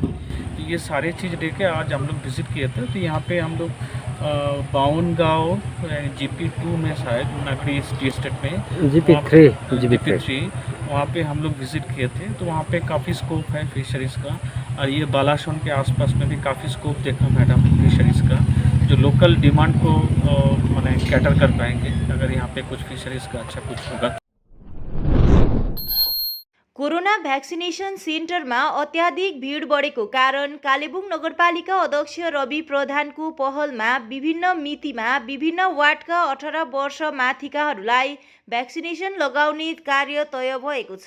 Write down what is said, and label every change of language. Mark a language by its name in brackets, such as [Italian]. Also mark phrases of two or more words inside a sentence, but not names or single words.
[Hindi] तो ये सारे चीज़ लेके आज हम लोग विज़िट किए थे। तो यहाँ पे हम लोग बावन गाँव GP2 में शायद नगरी डिस्ट्रिक्ट में GP3 वहाँ पे हम लोग विज़िट किए थे। तो वहाँ पे काफ़ी स्कोप है फिशरीज़ का और ये बालासोन के आसपास में भी काफ़ी स्कोप देखा मैडम फिशरीज़ का, जो [English] local demand [Hindi] को कैटर कर पाएंगे अगर यहाँ पे कुछ फिशरीज़ का अच्छा कुछ होगा। [English] corona vaccination [Nepali] सेन्टरमा अत्याधिक भिड बढेको कारण कालेबुङ नगरपालिका अध्यक्ष रवि प्रधानको पहलमा विभिन्न मितिमा विभिन्न वार्डका 18 वर्ष माथिकाहरूलाई भ्याक्सिनेसन लगाउने कार्य तय भएको छ।